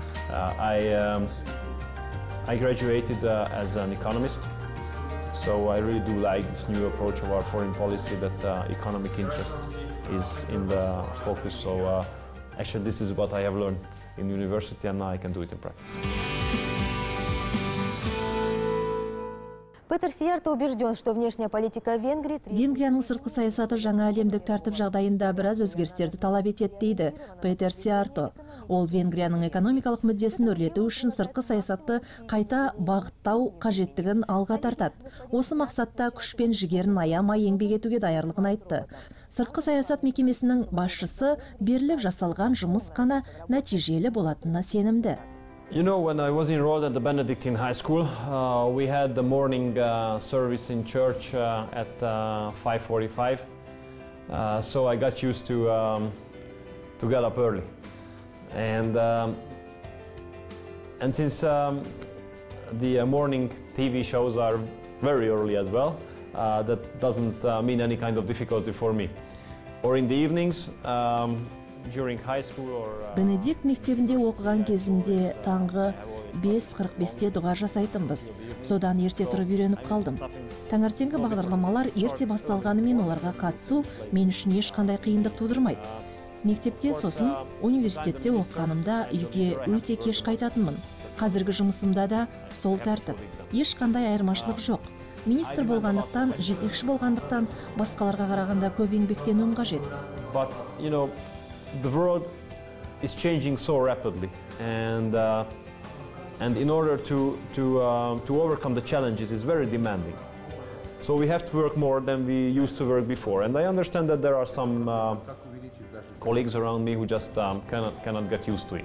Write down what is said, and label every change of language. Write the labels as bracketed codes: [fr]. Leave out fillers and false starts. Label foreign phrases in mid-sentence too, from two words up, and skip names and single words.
[en] I graduated as an economist, so I really do like this new approach of our foreign policy that economic interest is in the focus. So actually, this is what I have learned in university, and now I can do it in practice. [ru] Петер Сиярто убежден, что внешняя политика Венгрии... [kk] Венгрияның сыртқы саясаты жаңа әлемдік тәртіп жағдайында біраз өзгерістерді талап етеді дейді Петер Сиярто. Ол Венгрияның экономикалық мүддесін өрлету үшін сыртқы саясатты қайта бағыттау қажеттігін алға тартады. Осы мақсатта күш пен жігерін аямай еңбек етуге даярлығын айтты. Сыртқы саясат мекемесінің басшысы беріліп жасалған жұмыс қана нәтижелі болатынына сенімді. [en] You know, when I was enrolled at the Benedictine High School, we had the morning service in church at 5:45. So I got used to get up early. And since the morning TV shows are very early as well, that doesn't mean any kind of difficulty for me. Or in the evenings, during high school or... [kk] Бенедикт мектебінде оқыған кезімде таңғы 5:45-те дұға жасайтынбыз. Содан ерте тұрып үйреніп қалдым. Таңертеңгі бағдарламалар ерте басталғанымен оларға қатысу мен үшін ешқандай қиындық тудырмайды. Мектепте, сосын университетте оқығанымда үйге өте кеш қайтатынмын. Қазіргі жұмысымда да сол тәртіп. Ешқандай айырмашылық жоқ. Министр болғандықтан, жетекші болғандықтан басқаларға қарағанда көп еңбектенуім қажет. [en] But, you know, the world is changing so rapidly, and in order to overcome the challenges is very demanding. So we have to work more than we used to work before. And I understand that there are some colleagues around me who just cannot get used to it.